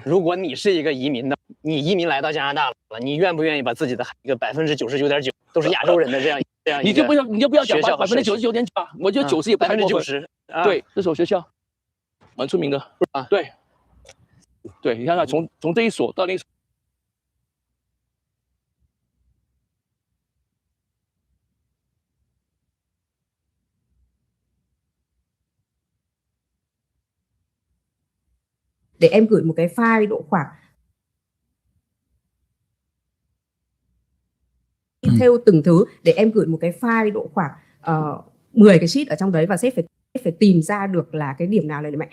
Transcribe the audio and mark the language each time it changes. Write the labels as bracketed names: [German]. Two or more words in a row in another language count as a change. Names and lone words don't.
[Chinese] 如果你是一个移民的，你移民来到加拿大了，你愿不愿意把自己的一个99.9%都是亚洲人的这样你就不要讲99.9%吧？我觉得90%也不太过分。 90%，对，这所学校蛮出名的啊。对，你看看从这一所到那一所。 [Vietnamese] Để em gửi một cái file độ khoảng theo từng thứ, để em gửi một cái file độ khoảng 10 cái sheet ở trong đấy, và sếp phải tìm ra được là cái điểm nào là điểm mạnh.